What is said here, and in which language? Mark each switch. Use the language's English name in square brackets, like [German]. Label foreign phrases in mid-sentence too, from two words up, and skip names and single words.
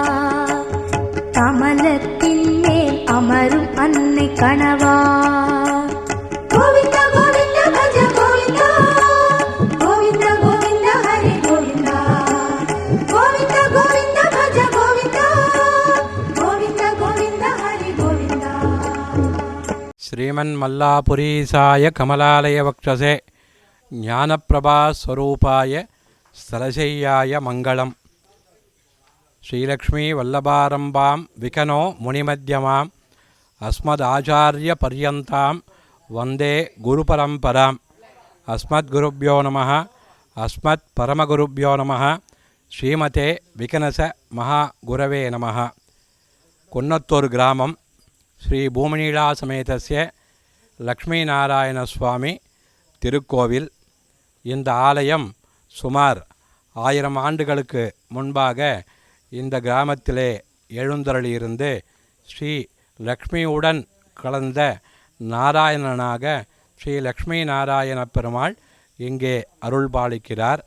[Tamil] கமலத்தின் மேல் அமரும் அன்னை கணவா கோவிந்தா கோவிந்தா பஜ கோவிந்தா கோவிந்தா கோவிந்தா ஹரி கோவிந்தா கோவிந்தா கோவிந்தா பஜ கோவிந்தா கோவிந்தா கோவிந்தா ஹரி கோவிந்தா [Sanskrit] श्रीमन्मल्लापुरीसाय कमलालयवक्षसे ज्ञानप्रभास्वरूपाय स्थलशय्याय मङ्गलम् श्रीलक्ष्मीवल्लभारम्भां विकनो मुनिमध्यमाम् अस्मदाचार्यपर्यन्तां वन्दे गुरुपरम्पराम् अस्मद्गुरुभ्यो नमः अस्मत्परमगुरुभ्यो नमः श्रीमते विकनस महागुरवे नमः कुन्नत्तूर् ग्रामं श्री [Tamil] பூமணீலா சமேதஸ்ய லக்ஷ்மிநாராயணசுவாமி திருக்கோவில். இந்த ஆலயம் சுமார் 1000 ஆண்டுகளுக்கு முன்பாக இந்த கிராமத்திலே எழுந்தருளியிருந்து ஸ்ரீ லக்ஷ்மியுடன் கலந்த நாராயணனாக ஸ்ரீ லக்ஷ்மி நாராயண பெருமாள் இங்கே அருள்பாலிக்கிறார்.